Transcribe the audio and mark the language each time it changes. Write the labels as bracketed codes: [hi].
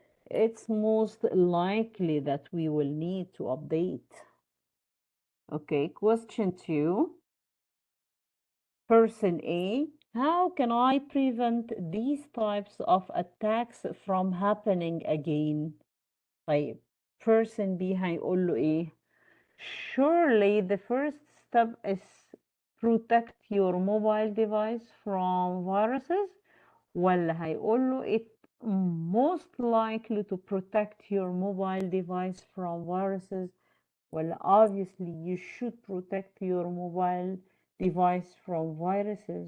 [en] It's most likely that we will need to update. Okay, question 2. Person A, how can I prevent these types of attacks from happening again? [ar] طيب, person B هيقول له إيه? [en] Surely the first step is protect your mobile device from viruses. [ar] ولا هيقول له [en] it most likely to protect your mobile device from viruses. Well, obviously you should protect your mobile device from viruses.